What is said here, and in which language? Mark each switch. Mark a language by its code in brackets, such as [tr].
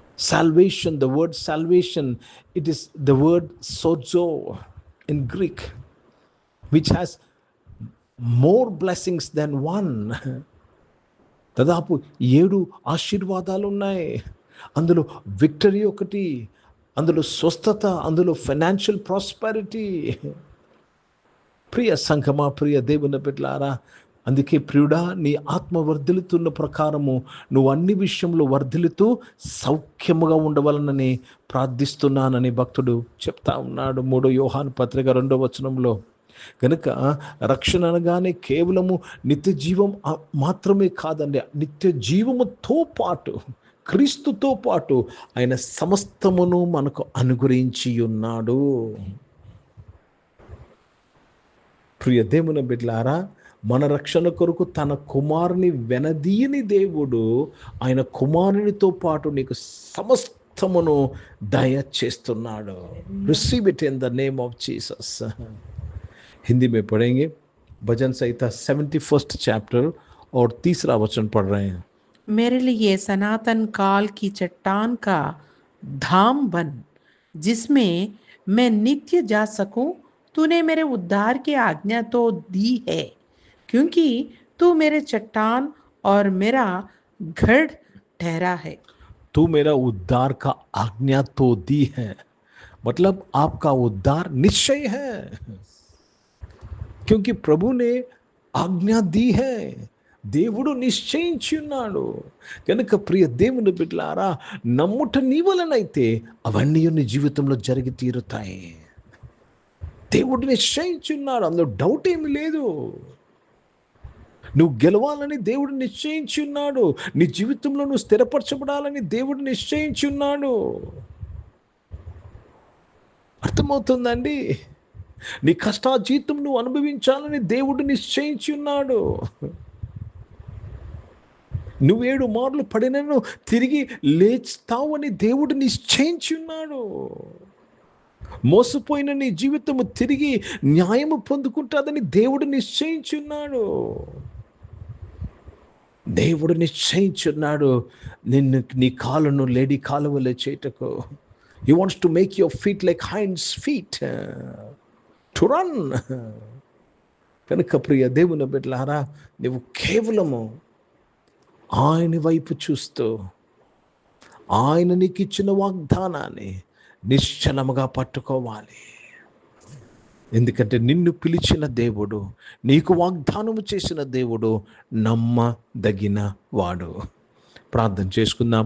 [en] Salvation, the word salvation, it is the word sozo in Greek, which has more blessings than one. [te] దాదాపు 7 ఆశీర్వాదాలు ఉన్నాయి. అందులో victory ఒకటి, అందులో స్వస్థత, అందులో ఫైనాన్షియల్ ప్రాస్పెరిటీ. ప్రియ సంఘమా, ప్రియ దేవుని బిడ్డలారా, అందుకే ప్రియుడా, నీ ఆత్మ వర్ధిల్లుతున్న ప్రకారము నువ్వు అన్ని విషయంలో వర్ధిల్లుతూ సౌఖ్యముగా ఉండవలనని ప్రార్థిస్తున్నానని భక్తుడు చెప్తా ఉన్నాడు. 3 యోహాను పత్రిక 2వ వచనంలో. కనుక రక్షణ అనగానే కేవలము నిత్య జీవం మాత్రమే కాదండి. నిత్య జీవముతో పాటు, క్రీస్తుతో పాటు ఆయన సమస్తమును మనకు అనుగ్రహించి ఉన్నాడు. ప్రియ దేవుని బిడ్డలారా, మన రక్షణ కొరకు తన కుమారుని వెనదీయని దేవుడు ఆయన కుమారునితో పాటు నీకు సమస్తమును దయచేస్తున్నాడు. [en] Receive it in the name of Jesus. [hi] Hindi में पढ़ेंगे भजन संहिता 71st चैप्टर और 3रा वचन पढ़ रहे हैं. मेरे लिए सनातन काल की चट्टान का धाम बन, जिसमें मैं नित्य जा सकूं. तूने मेरे उद्धार की आज्ञा तो दी है, क्योंकि तू मेरे चट्टान और मेरा गढ़ ठहरा है. तू मेरा उद्धार का आज्ञा तो दी है, मतलब आपका उद्धार निश्चय है, क्योंकि प्रभु ने आज्ञा दी है. [te] దేవుడు నిశ్చయించి ఉన్నాడు. కనుక ప్రియ దేవుని బిడ్డలారా, నమ్ముట నీ వలనైతే అవన్నీ నీ జీవితంలో జరిగి తీరుతాయి. దేవుడు నిశ్చయించి ఉన్నాడు, అందులో డౌట్ ఏమి లేదు. నువ్వు గెలవాలని దేవుడు నిశ్చయించి ఉన్నాడు. నీ జీవితంలో నువ్వు స్థిరపరచబడాలని దేవుడు నిశ్చయించి ఉన్నాడు. అర్థమవుతుందండి? నీ కష్టాజీతం నువ్వు అనుభవించాలని దేవుడు నిశ్చయించి ఉన్నాడు. నువ్వు 7 మార్లు పడినను తిరిగి లేస్తావని దేవుడు నిశ్చయించి ఉన్నాడు. మోసపోయిన నీ జీవితము తిరిగి న్యాయము పొందుకుంటాదని దేవుడు నిశ్చయించి ఉన్నాడు. దేవుడు నిశ్చయించున్నాడు నిన్ను, నీ కాళ్ళను లేడి కాలువలే చేయుటకు. [en] He wants to make your feet like hinds feet to run. [te] కనుక ప్రియ దేవుని బిడ్డలారా, నువ్వు కేవలము ఆయన వైపు చూస్తూ ఆయన నీకు ఇచ్చిన వాగ్దానాన్ని నిశ్చలముగా పట్టుకోవాలి. ఎందుకంటే నిన్ను పిలిచిన దేవుడు, నీకు వాగ్దానము చేసిన దేవుడు నమ్మదగిన వాడు. ప్రార్థన చేసుకుందాం.